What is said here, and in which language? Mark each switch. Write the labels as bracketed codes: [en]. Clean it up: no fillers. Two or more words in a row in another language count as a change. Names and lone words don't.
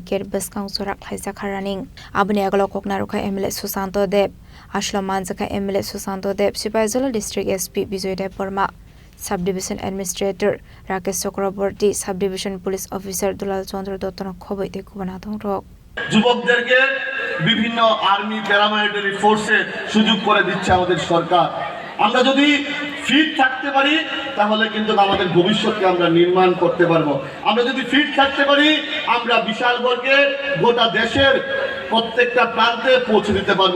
[trk] gate Beskang Sorak Khlaijakha running abuni agalo koknaruka MLA Susanto Deb Ashla Manjaka MLA Susanto Deb Sipahijala District SP Bijay Deb Burma Subdivision Administrator Rakesh Chakraborty Subdivision Police Officer Dulal Chandra Dottonok Hobai Tekubon Adong Rock [bn] যুবকদেরকে বিভিন্ন [en] army paramilitary [bn] ফোর্সে সুযোগ করে দিচ্ছে আমাদের সরকার। আমরা যদি ফিট থাকতে পারি তাহলে কিন্তু আমাদের ভবিষ্যৎকে আমরা নির্মাণ করতে পারবো। আমরা যদি ফিট থাকতে পারি আমরা বিশালগড়কে গোটা দেশের প্রত্যেকটা প্রান্তে পৌঁছে দিতে পারবো।